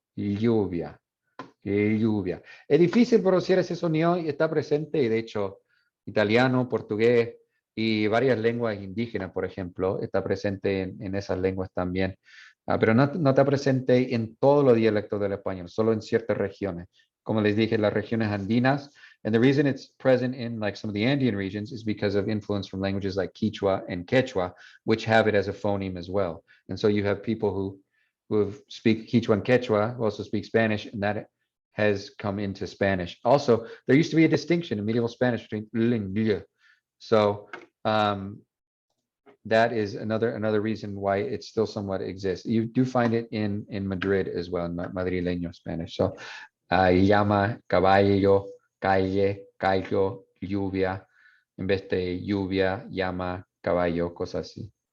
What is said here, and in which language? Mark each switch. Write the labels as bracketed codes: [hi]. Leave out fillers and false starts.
[es] Es difícil pronunciar ese sonido y está presente, y de hecho, italiano, portugués y varias lenguas indígenas, por ejemplo, está presente en esas lenguas también. Pero no está presente en todos los dialectos del español, solo en ciertas regiones. Como les dije, las regiones andinas. [en] And the reason it's present in like some of the Andean regions is because of influence from languages like Quichua and Quechua, which have it as a phoneme as well. And so you have people who speak Quichua and Quechua, who also speak Spanish, and that has come into Spanish. Also, there used to be a distinction in medieval Spanish between l and l. So that is another reason why it still somewhat exists. You do find it in Madrid as well, in Madrileño Spanish. [es] So llama, caballo, calle, callo, lluvia, en vez de lluvia, llama, caballo, cosas así.